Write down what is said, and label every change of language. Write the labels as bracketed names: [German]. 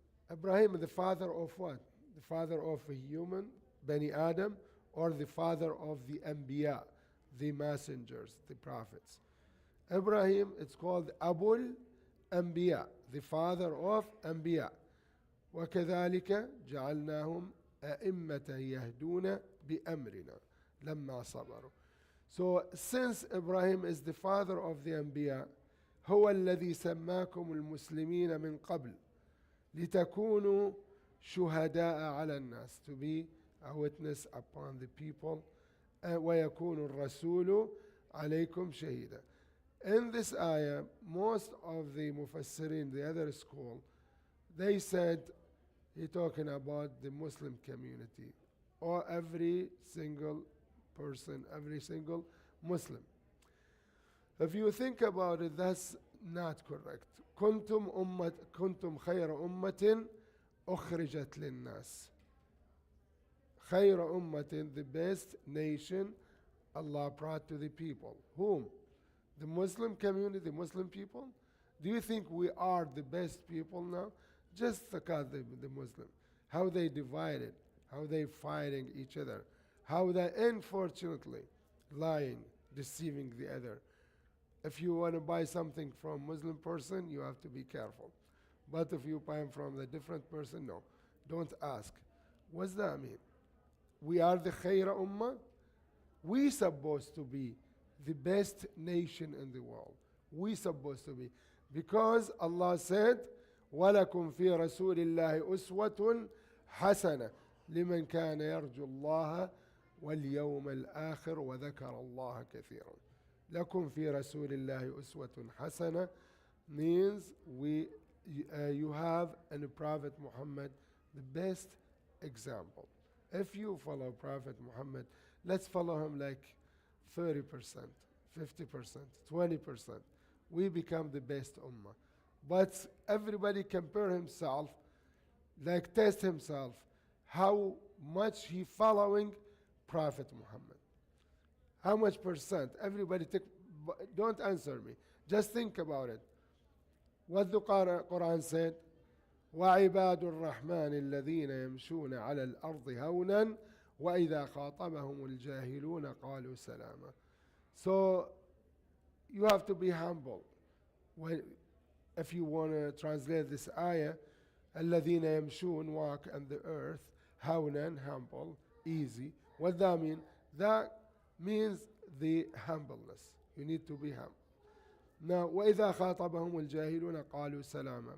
[English] Ibrahim, the father of what? The father of a human, Bani Adam, or the father of the Anbiya, the messengers, the prophets? Ibrahim, it's called Abul Anbiya, the father of Anbiya. [Arabic] وكذلك جعلناهم أئمة يهدون بأمرنا لما صبروا. [English] So since Ibrahim is the father of the Anbiya, [Arabic] هو الذي سماكم المسلمين من قبل لتكونوا شهداء على الناس, [English] to be a witness upon the people, [Arabic] ويكون الرسول عليكم شهيدا. [English] In this ayah, most of the mufassirin, the other school, they said he's talking about the Muslim community, or every single person, every single Muslim. If you think about it, that's not correct. [Arabic] كنتم خير أمة أخرجت للناس. خير أمة, [English] the best nation Allah brought to the people. Whom? The Muslim community, the Muslim people? Do you think we are the best people now? Just look at the Muslim. How they divided, how they fighting each other, how they unfortunately lying, deceiving the other. If you want to buy something from a Muslim person, you have to be careful. But if you buy from a different person, no. Don't ask. What's that mean? We are the Khaira Ummah. We supposed to be the best nation in the world. We supposed to be. Because Allah said, [Arabic] وَلَكُمْ فِي رَسُولِ اللَّهِ أُسْوَةٌ حَسَنَةٌ لِمَنْ كَانَ يَرْجُو اللَّهَ وَالْيَوْمَ الْآخِرَ وَذَكَرَ اللَّهَ كَثِيرًا. لَكُمْ فِي رَسُولِ اللَّهِ أُسْوَةٌ حَسَنَةٌ [English] means you have in the Prophet Muhammad the best example. If you follow Prophet Muhammad, let's follow him like 30%, 50%, 20%. We become the best ummah. But everybody compare himself, like test himself, how much he following Prophet Muhammad. How much percent? Everybody take, don't answer me. Just think about it. What the Quran said, [Arabic] وَعِبَادُ الرَّحْمَنِ الَّذِينَ يَمْشُونَ عَلَى الْأَرْضِ هَوْنًا وَإِذَا خَاطَبَهُمُ الْجَاهِلُونَ قَالُوا سَلَامًا. [English] So you have to be humble. If you want to translate this ayah, [Arabic] الَّذِينَ يَمْشُونَ, [English] walk on the earth, [Arabic] هَوْنًا, [English] humble, easy. What that mean? That means the humbleness. You need to be humble. Now, [Arabic] وَإِذَا خَاطَبَهُمُ الْجَاهِلُونَ قَالُوا سَلَامًا.